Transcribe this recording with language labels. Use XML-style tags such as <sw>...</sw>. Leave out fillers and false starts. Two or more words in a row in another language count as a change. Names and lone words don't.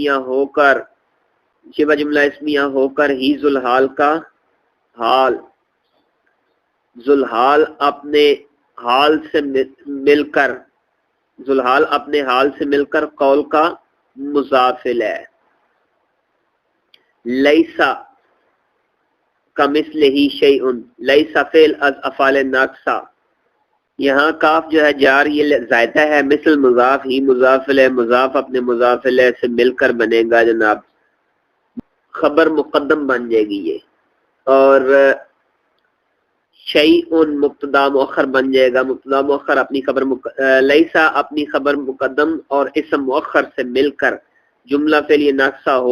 <ur>اسمیہ ہو کر ہی ذل حال کا حال ذل حال اپنے حال سے مل کر ذل حال اپنے حال سے مل کر قول کا مضاف ہے</ur> <ar>لیسا کمثلہ شیء</ar> <ur>لیسا فعل از افعال ناقصہ یہاں کاف جو ہے جار یہ زائدہ ہے مثل مضاف ہی مضاف الیہ مضاف اپنے مضاف الیہ سے مل کر بنے گا جناب خبر مقدم بن جائے گی یہ اور شیء مبتدا مؤخر بن جائے گا مبتدا مؤخر اپنی خبر لیسا اپنی خبر مقدم اور اسم مؤخر سے مل کر جملہ فعلیہ ناقصہ ہو</ur>